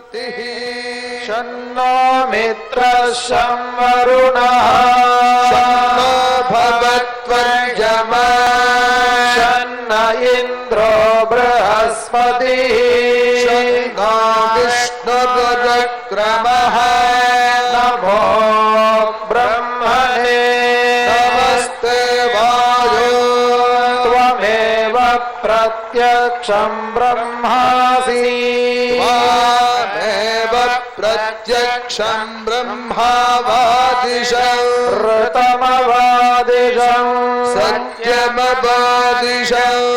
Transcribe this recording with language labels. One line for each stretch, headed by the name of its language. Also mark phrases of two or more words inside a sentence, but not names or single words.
Sanskrit: షన్నో మిత్ర సంవరుణః షన్నో భగవత్వర్యమ షన్న ఇంద్రో బృహస్పతి షన్నో విష్ణురుక్రమః నమో బ్రహ్మణే నమస్తే వాయో త్వమేవ प्रत्यक्षं ब्रह्मासि त्वामेव प्रत्यक्षं ब्रह्मावादिशं ऋतमवादिशं सत्यमवादिशं